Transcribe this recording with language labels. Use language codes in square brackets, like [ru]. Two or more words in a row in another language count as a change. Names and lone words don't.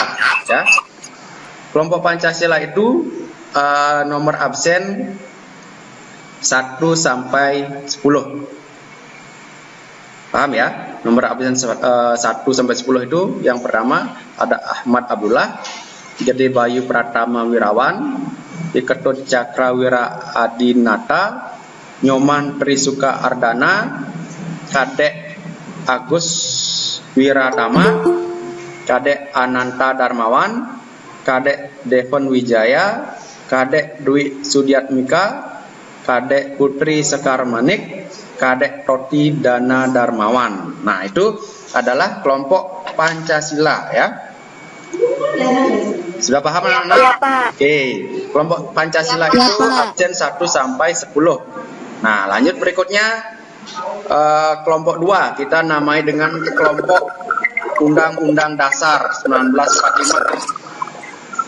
[id] Ya, kelompok Pancasila itu nomor absen 1 sampai 10. Paham ya? Nomor absen 1 sampai 10 itu yang pertama ada Ahmad Abdullah, Gede Bayu Pratama Wirawan, Ketut Cakrawira Adinata, Nyoman Trisuka Ardana, Kadek Agus Wiratama, Kadek Ananta Darmawan, Kadek Devon Wijaya, Kadek Dwi Sudiatmika, Kadek Putri Sekar Manik, Kadek Toti Dana Darmawan. Nah, itu adalah kelompok Pancasila ya. Sudah paham anak-anak? Ya, Pak. Oke, kelompok Pancasila Ya, itu Pak. absen 1 sampai 10. Nah, lanjut berikutnya kelompok 2 kita namai dengan kelompok Undang-Undang Dasar 1945.